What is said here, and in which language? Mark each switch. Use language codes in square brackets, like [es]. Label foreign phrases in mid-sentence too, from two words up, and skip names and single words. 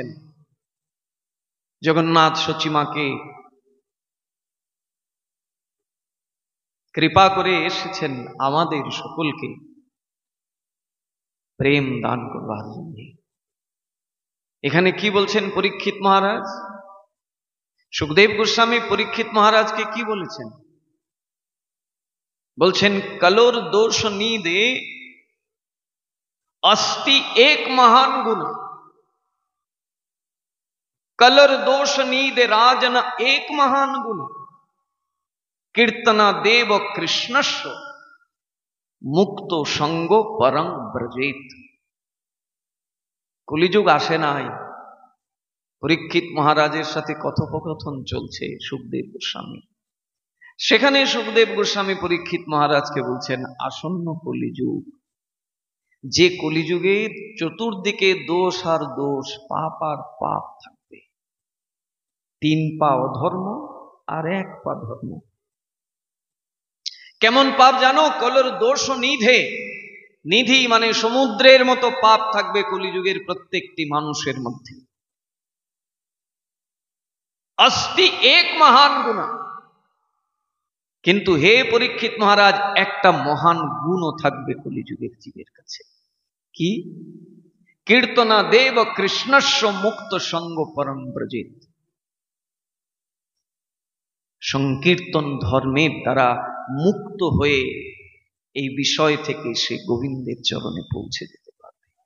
[bn] জগন্নাথ সচিমাকে কৃপা করে এসেছেন আমাদের সকলকে প্রেম দান করবার জন্য। এখানে কি বলছেন পরীক্ষিত মহারাজ? সুখদেব গোস্বামী পরীক্ষিত মহারাজকে কি বলেছেন? [sa] বলছেন কলোর দোষ নিদে अस्ति एक महान गुण, कलर दोष नीदे राजन एक महान गुण, कीर्तना देव कृष्णस्व मुक्त संगो परं ब्रजेत। [bn] কলিযুগ আসে নাই, পরীক্ষিত মহারাজের সাথে কথোপকথন চলছে সুখদেব গোস্বামী। সেখানে সুখদেব গোস্বামী পরীক্ষিত মহারাজকে বলছেন আসন্ন কলিযুগ, যে কলিযুগে চতুর্দিকে দোষ আর দোষ, পাপ আর পাপ থাকবে। 3 পা অধর্ম আর 1 পা ধর্ম। কেমন পাপ জানো? [sa] কলর দোষ নিধে, [bn] নিধি মানে সমুদ্রের মতো পাপ থাকবে কলিযুগের প্রত্যেকটি মানুষের মধ্যে। [sa] अस्ति एक महान गुण, [bn] কিন্তু হে পরীক্ষিত মহারাজ একটা মহান গুণও থাকবে কলিযুগের জীবের কাছে। কি? [sa] কীর্তনা দেব কৃষ্ণস্ব মুক্ত সঙ্গ পরম ব্রজেত। [bn] সংকীর্তন ধর্মের দ্বারা মুক্ত হয়ে এই বিষয় থেকে সে গোবিন্দের চরণে পৌঁছে যেতে পারবে।